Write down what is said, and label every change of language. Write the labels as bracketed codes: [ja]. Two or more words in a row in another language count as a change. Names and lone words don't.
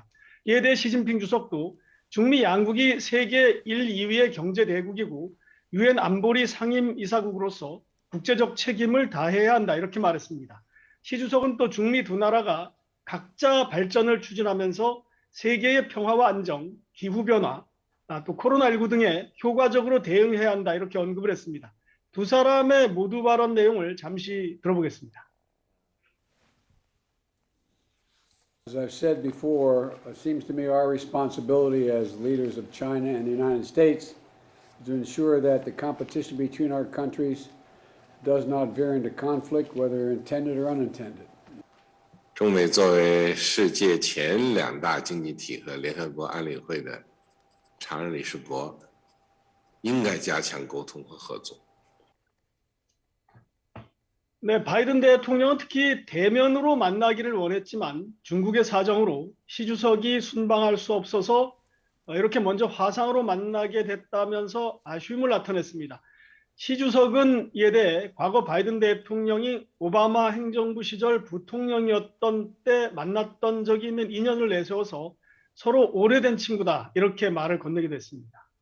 [ko] 이에 대해 시진핑 주석도 중미 양국이 세계 1, 2위의 경제 대국이고 유엔 안보리 상임이사국으로서 국제적 책임을 다해야 한다, 이렇게 말했습니다. 시 주석은 또 중미 두 나라가 각자 발전을 추진하면서 세계의 평화와 안정, 기후변화, 또 코로나19 등에 효과적으로 대응해야 한다, 이렇게 언급을 했습니다. 두 사람의 모두 발언 내용을 잠시 들어보겠습니다. [en] As I've said before, it seems to me our responsibility as leaders of China and the United States is to ensure that the competition between our countries does not veer into conflict, whether intended or unintended. [zh] 中美作为世界前两大经济体和联合国安理会的常任理事国，应该加强沟通和合作。 [ko] 네, 바이든 대통령은 특히 대면으로 만나기를 원했지만 중국의 사정으로 시 주석이 순방할 수 없어서 이렇게 먼저 화상으로 만나게 됐다면서 아쉬움을 나타냈습니다. 시 주석은 이에 대해 과거 바이든 대통령이 오바마 행정부 시절 부통령이었던 때 만났던 적이 있는 인연을 내세워서 서로 오래된 친구다, 이렇게 말을 건네기도 했습니다.